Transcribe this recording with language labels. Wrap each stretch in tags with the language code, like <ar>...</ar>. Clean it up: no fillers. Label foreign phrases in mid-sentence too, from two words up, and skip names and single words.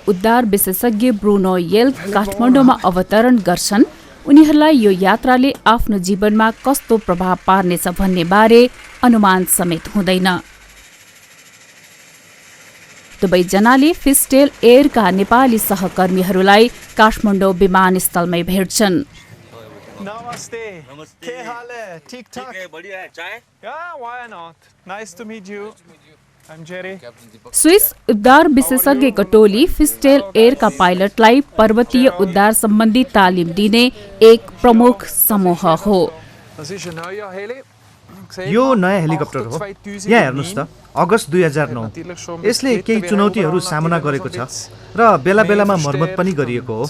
<ne>उद्धार विशेषज्ञ ब्रुनो येल्क काठमाडौँमा अवतरण गर्छन्, उनीहरूलाई यो यात्राले आफ्नो जीवनमा कस्तो प्रभाव पार्नेछ भन्ने बारे अनुमान समेत हुँदैन। दुवैजनाले फिस्टेल एयरका नेपाली सहकर्मीहरूलाई काठमाडौँ विमानस्थलमै भेट्छन्।</ne> <hi>नमस्ते, के हाल है? ठीक ठाक है, बढ़िया है। चाय?</hi> <en>Yeah, why not? Nice to meet you. I'm Jerry.</en> <ne>स्विस उद्धार विशेषज्ञको टोली फिस्टेल एयरका पाइलटलाई पर्वतीय उद्धार सम्बन्धी तालिम दिने एक प्रमुख समूह हो। यो नयाँ हेलिकप्टर हो। यहाँ हेर्नुहोस् त, अगस्त 2009। यसले केही चुनौतीहरू सामना गरेको छ र बेला बेलामा मर्मत पनि गरिएको हो।</ne>